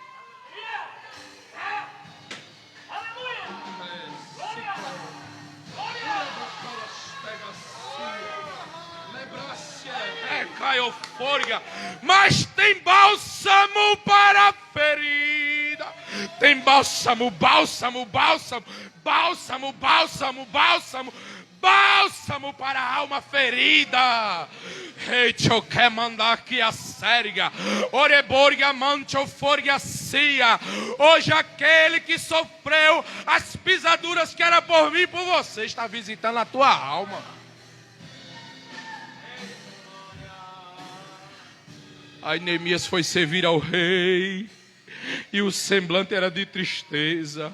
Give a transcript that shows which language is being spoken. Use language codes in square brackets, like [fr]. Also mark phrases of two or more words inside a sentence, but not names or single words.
[pt] Mas tem bálsamo para a ferida. Tem bálsamo, bálsamo, bálsamo, bálsamo, bálsamo, bálsamo, bálsamo para a alma ferida. Eu quero mandar aqui a sérga. Oreborga manchoforga cia. Hoje aquele que sofreu as pisaduras que era por mim e por você está visitando a tua alma. Aí Neemias foi servir ao rei, e o semblante era de tristeza.